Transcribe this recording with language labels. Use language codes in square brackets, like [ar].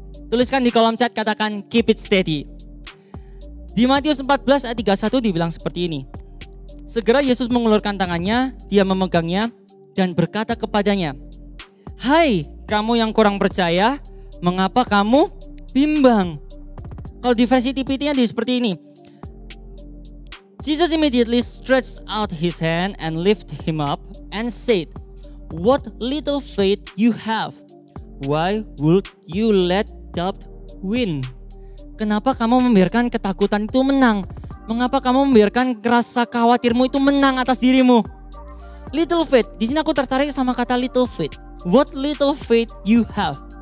[id] Tuliskan di kolom chat, katakan [en] keep it steady. [id] Di Matius 14 ayat 31 dibilang seperti ini. Segera Yesus mengulurkan tangannya, dia memegangnya dan berkata kepadanya, "Hai kamu yang kurang percaya, mengapa kamu bimbang?" Kalau di versi TPT-nya seperti ini. [en] Jesus immediately stretched out his hand and lifted him up and said, "What little faith you have? Why would you let doubt win?" [id] Kenapa kamu membiarkan ketakutan itu menang? Mengapa kamu membiarkan rasa khawatirmu itu menang atas dirimu? [en] Little faith. [id] Di sini aku tertarik sama kata little faith. [en] What little faith you have?